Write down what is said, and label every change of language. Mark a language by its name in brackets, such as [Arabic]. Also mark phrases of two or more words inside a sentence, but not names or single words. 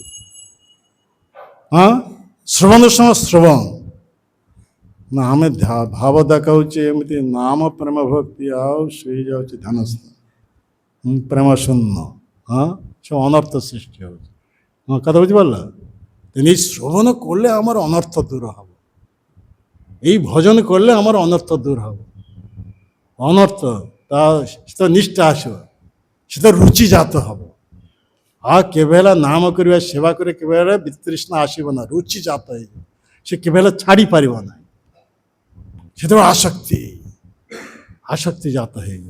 [Odia] ହଁ ଶ୍ରବଣ ସମୟ ଶ୍ରବଣ ନା, ଆମେ ଭାବ ଦେଖାଉଛି ଏମିତି ନାମ ପ୍ରେମ ଭକ୍ତି, ଆଉ ଶୋଇଯାଉଛି ଧ୍ୟାନସ୍ଥ ପ୍ରେମ ଶୂନ୍ୟ। ହଁ ସବୁ ଅନର୍ଥ ସୃଷ୍ଟି ହେଉଛି। ହଁ କଥା ବୁଝିପାରିଲ? [Bangla] ତେଣୁ এই শ্রবণ করলে আমার অনর্থ দূর হবে, এই ভজন করলে আমার অনর্থ দূর হবে। [Odia] ଅନର୍ଥ ତା ସେ ନିଷ୍ଠା ଆସିବ, ସେ ତ ରୁଚିଜାତ ହେବ। ଆଉ କେବେ ହେଲା ନାମ କରିବା, ସେବା କରିବା, କେବେ ହେଲେ ବିତୃଷ୍ଣା ଆସିବ ନା, ରୁଚିଜାତ ହେଇଯିବ। ସେ କେବେ ହେଲେ ଛାଡ଼ି ପାରିବ ନାହିଁ। ସେତେବେଳେ ଆସକ୍ତି ଜାତ ହେଇଯିବ।